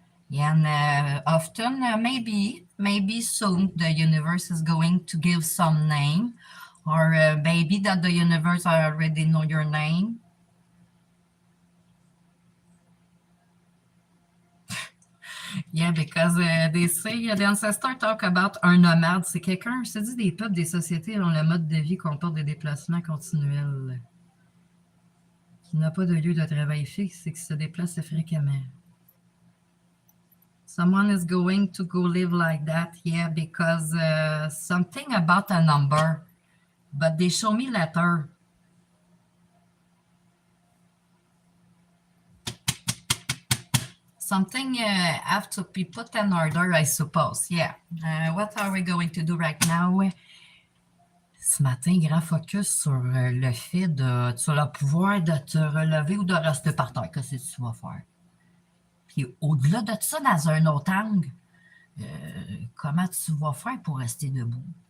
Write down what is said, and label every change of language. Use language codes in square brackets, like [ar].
[en] Yeah, and often, maybe soon, the universe is going to give some name, or maybe that the universe already know your name. Yeah, because they say, the ancestors talk about un nomade. [fr] C'est quelqu'un, je te dis, des peuples, des sociétés dont le mode de vie comporte des déplacements continuels, qui n'a pas de lieu de travail fixe et qui se déplace fréquemment. [en] Someone is going to go live like that, yeah, because something about a number, but they show me letter. Something have to be put in order, I suppose. Yeah. What are we going to do right now? [fr] Ce matin, grand focus sur le fait de, sur le pouvoir de te relever ou de rester par terre. Qu'est-ce que tu vas faire? Puis au-delà de ça, dans un autre angle, comment tu vas faire pour rester debout?